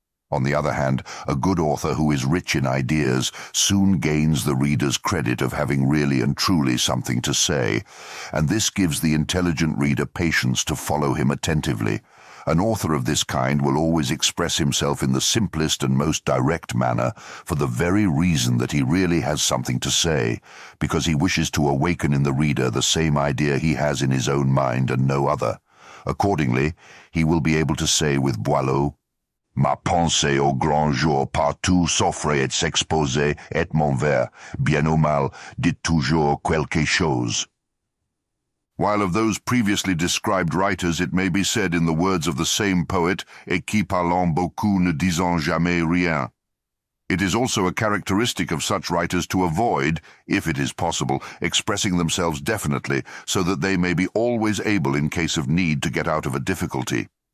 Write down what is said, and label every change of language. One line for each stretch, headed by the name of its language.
English: On the other hand, a good author who is rich in ideas soon gains the reader's credit of having really and truly something to say, and this gives the intelligent reader patience to follow him attentively. An author of this kind will always express himself in the simplest and most direct manner for the very reason that he really has something to say, because he wishes to awaken in the reader the same idea he has in his own mind and no other. Accordingly, he will be able to say with Boileau,
French: Ma pensée au grand jour partout s'offre et s'expose, et mon vers, bien ou mal, dit toujours quelque chose.
English: While of those previously described writers it may be said in the words of the same poet,
French: et qui parlant beaucoup ne disant jamais rien.
English: It is also a characteristic of such writers to avoid, if it is possible, expressing themselves definitely, so that they may be always able in case of need to get out of a difficulty.